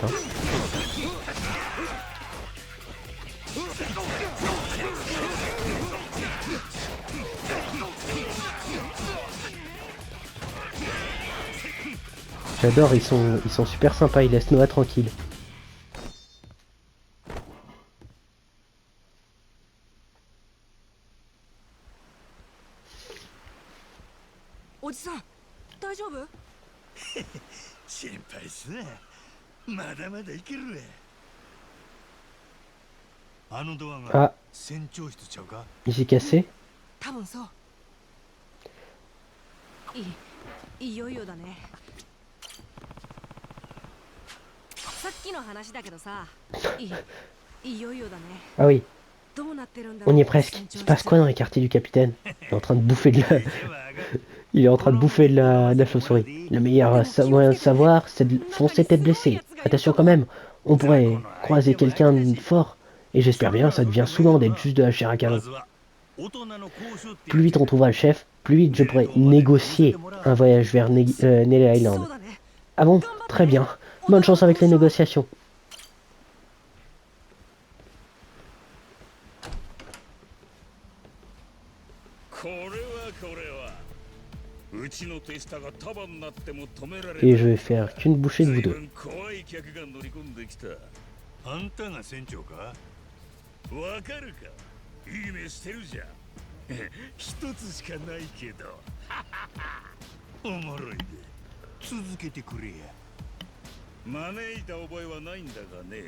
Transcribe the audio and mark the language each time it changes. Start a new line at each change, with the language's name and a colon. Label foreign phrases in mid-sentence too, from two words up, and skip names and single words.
French: Hein. J'adore, ils sont super sympas, ils laissent Noah tranquille.
Japanese: おじさん大丈夫？心配すな。まだまだいけるわ。あのドアが
French: Ah,
Japanese: 船長室ちゃうか。
French: il s'est cassé.
Japanese: 多分そう。いよいよだね。さっきの話だけどさ。いよいよだね。
French: Ah oui,
Japanese: どうなってるんだろう。
French: on y est presque. Il se passe quoi dans les quartiers du capitaine? Il est en train de bouffer de la... Il est en train de bouffer de la chauve-souris. Le meilleur moyen de savoir, c'est de foncer tête blessée. Attention quand même, on pourrait croiser quelqu'un de fort. Et j'espère bien, ça devient souvent d'être juste de la chair à canon. Plus vite on trouvera le chef, plus vite je pourrai négocier un voyage vers Nelly Island. Ah bon? Très bien. Bonne chance avec les négociations.
Japanese: うちの手下が束になっても止められない。
French: Et je vais faire qu'une bouchée de vous deux.
Japanese: 怖い客が乗り込んできた。あんたが船長か？わかるか？いい目してるじゃん。一つしかないけど。おもろいで。続けてくれや。招いた覚えはないんだがね。